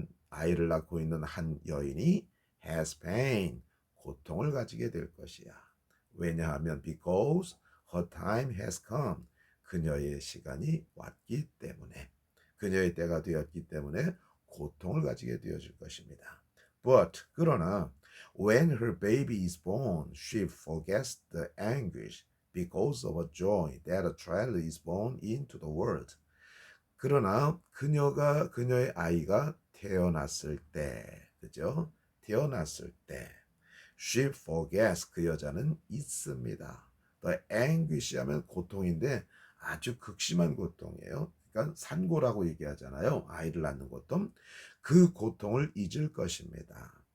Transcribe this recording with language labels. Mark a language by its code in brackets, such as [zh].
[ko] 아이를 낳고 있는 한 여인이 [en] has pain, [ko] 고통을 가지게 될 것이야. 왜냐하면 [en] because her time has come, [ko] 그녀의 시간이 왔기 때문에, 그녀의 때가 되었기 때문에 고통을 가지게 되어질 것입니다. [en] But [ko] 그러나 [en] when her baby is born, she forgets the anguish because of a joy that a child is born into the world. [ko] 그러나 그녀의 아이가 태어났을 때, 그죠? 태어났을 때 [en] she forgets, [ko] 그 여자는 잊습니다. [en] The anguish [ko] 하면 고통인데 아주 극심한 고통이에요. 그러니까 산고라고 얘기하잖아요. 아이를 낳는 고통. 그 고통을 잊을 것입니다.